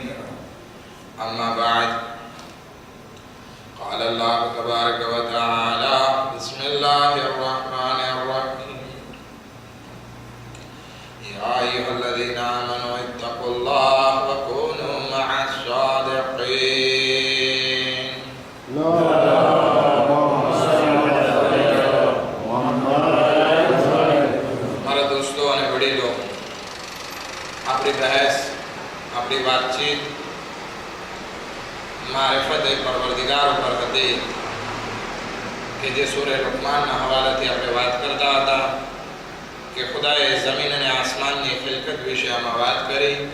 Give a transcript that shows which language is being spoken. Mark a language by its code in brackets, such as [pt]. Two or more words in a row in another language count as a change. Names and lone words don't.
[ar] أما بعد، قال الله تبارك وتعالى: بسم الله الرحمن الرحيم. يا أيها الذين آمنوا اتقوا الله وكونوا مع الصادقين. [gu] મારા દોસ્તો અને વડીલો, આપણી બહેસ, આપણી વાતચીત મારિફત પરવરદિગાર ઉપર હતી કે જે સૂરે લુકમાનના હવાલાથી આપણે વાત કરતા હતા કે ખુદાએ જમીન અને આસમાનની ખિલકત વિશે આમાં વાત કરી